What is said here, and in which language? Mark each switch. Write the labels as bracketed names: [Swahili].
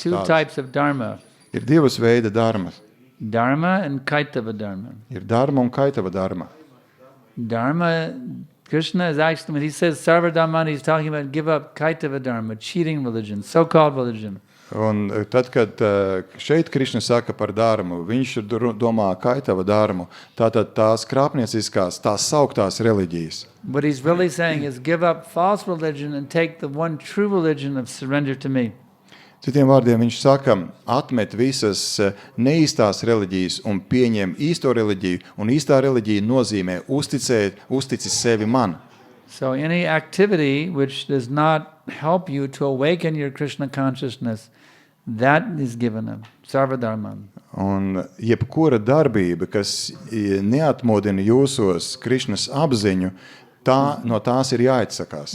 [English] There are two types of dharma. [Latvian] Ir divas veida dharma. [English] Dharma and kaitava dharma. [Latvian] Ir dharma un kaitava dharma. [English] Dharma, Krishna is actually, when he says sarva dharma, he's talking about give up kaitava dharma, cheating religion, so-called religion. [Latvian] Un tad, kad šeit Krišna saka par dharmu, viņš domā kaitava dharmu, tātad tās krāpnieciskās, tās sauktās reliģijas. [English] What he's really saying is give up false religion and take the one true religion of surrender to me. [Latvian] Citiem vārdiem viņš saka, atmet visas neīstās reliģijas un pieņem īsto reliģiju, un īstā reliģija nozīmē uztici sevi man. [English] So any activity which does not help you to awaken your Krishna consciousness, that is given up, sarvadharma. [Latvian] Un jebkura darbība, kas neatmodina jūsos Krišnas apziņu, no tās ir jāatsakās.